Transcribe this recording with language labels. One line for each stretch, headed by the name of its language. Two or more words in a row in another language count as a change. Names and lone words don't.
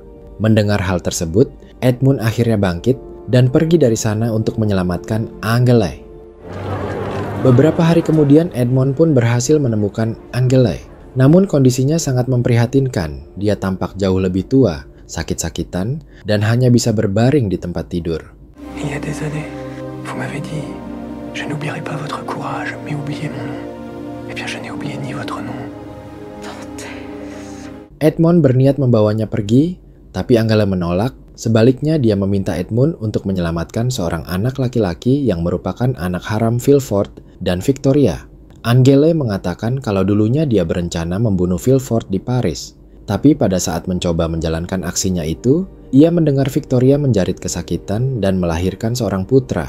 Indonesian: Mendengar hal tersebut, Edmund akhirnya bangkit dan pergi dari sana untuk menyelamatkan Angela. Beberapa hari kemudian, Edmund pun berhasil menemukan Angela. Namun kondisinya sangat memprihatinkan. Dia tampak jauh lebih tua, sakit-sakitan, dan hanya bisa berbaring di tempat tidur.
French: Il y a des années, vous m'avez dit, Je n'oublierai pas votre courage, mais oubliez mon nom. Eh bien, je n'ai oublié ni votre nom.
Indonesian: Edmond berniat membawanya pergi, tapi Angela menolak. Sebaliknya, dia meminta Edmund untuk menyelamatkan seorang anak laki-laki yang merupakan anak haram Villefort dan Victoria. Angela mengatakan kalau dulunya dia berencana membunuh Villefort di Paris. Tapi pada saat mencoba menjalankan aksinya itu, ia mendengar Victoria menjerit kesakitan dan melahirkan seorang putra.